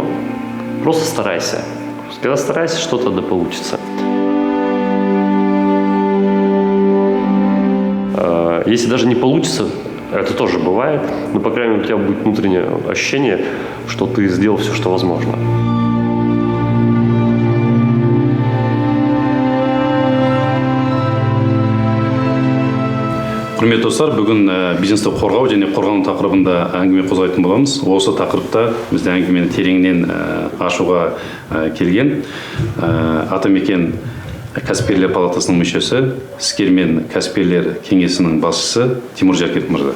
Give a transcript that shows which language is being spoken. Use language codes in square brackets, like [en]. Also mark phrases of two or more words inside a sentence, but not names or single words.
[ru] Просто старайся. Когда старайся, что-то да получится. Если даже не получится, это тоже бывает, но, по крайней мере, у тебя будет внутреннее ощущение, что ты сделал все, что возможно. [kk] Құрметті достар, бүгін бизнесті қорғау және қорғану тақырыбында әңгіме қозғайтын боламыз. Осы тақырыпта бізде әңгімені тереңнен ашуға келген Атамекен кәсіпкерлер палатасының мүшесі, іскермен кәсіпкерлер кеңесінің басшысы Тимур Жакиров мырза.